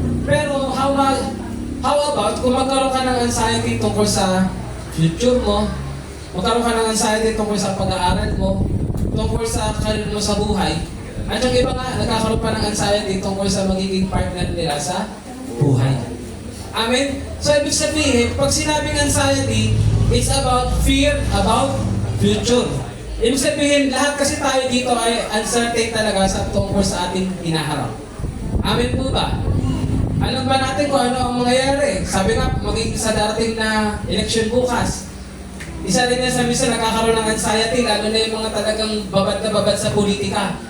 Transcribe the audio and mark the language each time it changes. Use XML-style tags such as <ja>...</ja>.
<tl>Pero, how about kung magkaroon ka ng anxiety tungkol sa future mo, magkaroon ka ng anxiety tungkol sa pag-aaral mo, tungkol sa career mo sa buhay, at yung iba nga, nagkakaroon pa ng anxiety tungkol sa magiging partner nila sa buhay. Amen?</tl> <en>So,</en> <tl>ibig sabihin, pag sinabing</tl> <en>anxiety, it's about fear about future.</en> <tl>Ibig sabihin, lahat kasi tayo dito ay uncertain talaga sa tungkol sa ating hinaharap. Amen po ba? Alam ba natin kung ano ang mangyayari? Sabi nga, magiging sa darating na eleksyon bukas. Isa rin yan sa minsan nakakaroon ng anxiety, lalo na yung mga talagang babad na babad sa politika.</tl>